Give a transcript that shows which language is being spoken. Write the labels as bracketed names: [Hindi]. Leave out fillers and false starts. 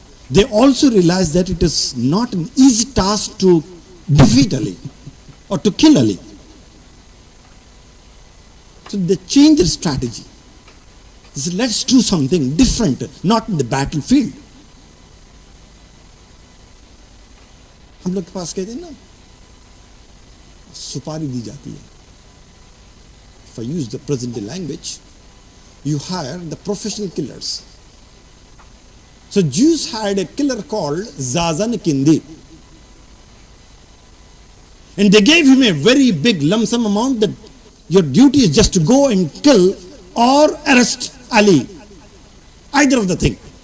[English] They also realized that it is not an easy task to defeat Ali or to kill Ali. So they changed their strategy. They said, let's do something different, not in the battlefield. [Hindi] हम लोग के पास कहते हैं ना, सुपारी दी जाती है. [English] If I use the present day language, you hire the professional killers. So Jews had a killer called Zazan Kindi. And they gave him a very big lump sum amount that your duty is just to go and kill or arrest Ali. Either of the thing.